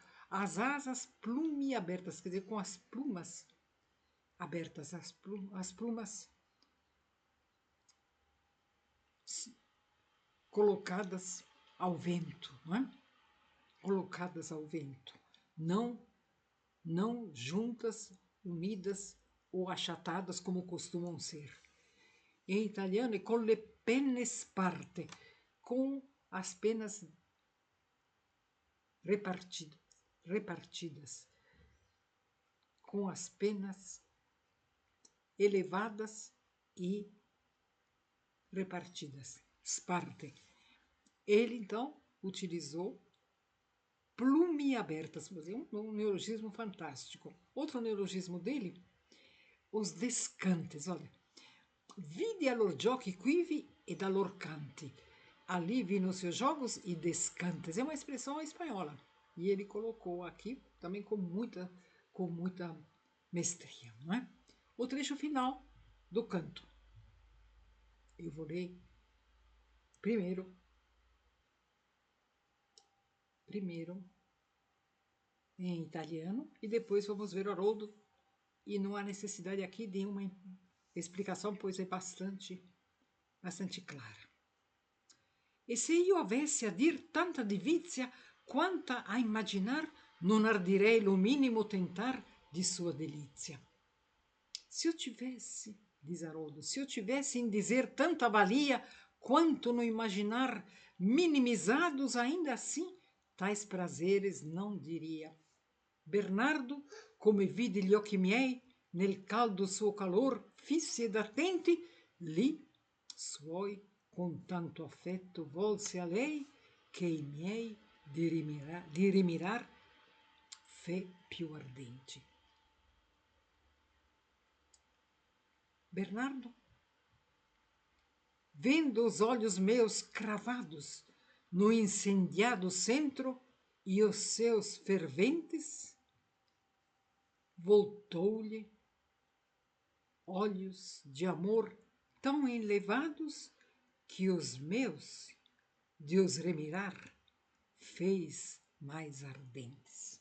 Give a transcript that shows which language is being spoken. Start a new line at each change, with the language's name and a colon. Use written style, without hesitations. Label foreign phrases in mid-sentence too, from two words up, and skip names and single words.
Portuguese: As asas plumiabertas, quer dizer, com as plumas abertas, as plumas colocadas ao vento, não é? Colocadas ao vento, não juntas, unidas ou achatadas como costumam ser. Em italiano é
Italian: con le penne sparte,
Portuguese: com as penas repartidas, com as penas elevadas e repartidas. Sparte. Ele, então, utilizou plumiabertas, um neologismo fantástico. Outro neologismo dele, os descantes, olha.
Italian: Vide a lor giochi quivi e da lor canti.
Portuguese: Ali vi nos seus jogos e descantes. É uma expressão espanhola. E ele colocou aqui também com muita mestria, não é? O trecho final do canto. Eu vou ler primeiro em italiano e depois vamos ver o Haroldo. E não há necessidade aqui de uma explicação, pois é bastante clara.
Italian: e se io avessi a dir tanta divizia, quanta a imaginar, non ardirei lo minimo tentar di sua delizia.
Portuguese: Se eu tivesse, diz Haroldo, se eu tivesse em dizer tanta valia, quanto no imaginar, minimizados ainda assim, tais prazeres não diria. Bernardo,
Italian: come vidi gli occhi miei, nel caldo suo calor fissi ed attenti, lì suoi con tanto affetto volse a lei, che i miei di rimirar fe più ardenti.
Portuguese: Bernardo, vendo os olhos meus cravados no incendiado centro e os seus ferventes, voltou-lhe olhos de amor tão elevados que os meus, de os remirar, fez mais ardentes.